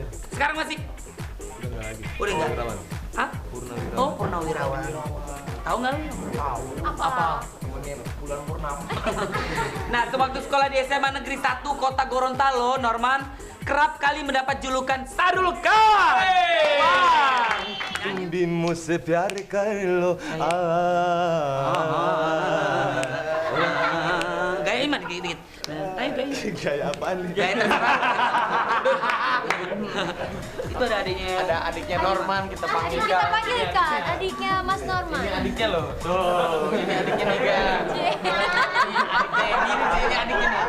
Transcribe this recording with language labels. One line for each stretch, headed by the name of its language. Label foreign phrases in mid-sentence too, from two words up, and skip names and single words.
Indonesian: Sekarang masih? Udah nggak lagi. Udah nggak? Purnawirawan. Hah? Purnawirawan. Oh, Purnawirawan. Tahu nggak lu? Tahu. Apa? Temennya bulan purnama. Nah, sewaktu sekolah di SMA Negeri 1 Kota Gorontalo, Norman kerap kali mendapat julukan Sadul Khan.
Hindi: तुम भी मुझसे प्यार कर लो
Indonesian: Gaya iman dikit-dikit. Gaya apaan nih? Gaya terserah. Itu ada adiknya. Ada adiknya Norman, kita panggil Kita panggilkan adiknya Mas Norman. Ini adiknya loh. Tuh, ini adiknya Niga. Ini adiknya nih.